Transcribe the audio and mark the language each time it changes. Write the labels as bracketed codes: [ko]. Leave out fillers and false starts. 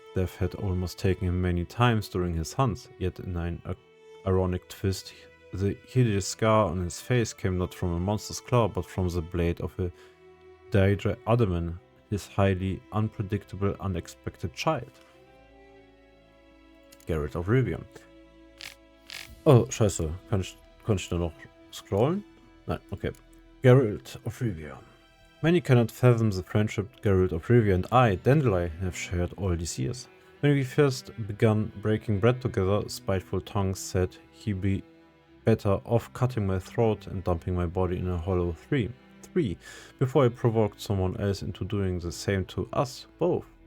[en] Death had almost taken him many times during his hunts, yet in an ironic twist, the hideous scar on his face came not from a monster's claw, but from the blade of a Daedra Adamant, his highly unpredictable, unexpected child. Geralt of Rivia. [de] Oh, scheiße. Konnte ich da noch scrollen? Nein, okay. Geralt of Rivia. [en] Many cannot fathom the friendship Geralt of Rivia and I, Dandelion, have shared all these years. When we first began breaking bread together, spiteful tongues said he'd be better off cutting my throat and dumping my body in a hollow tree, before I provoked someone else into doing the same to us both.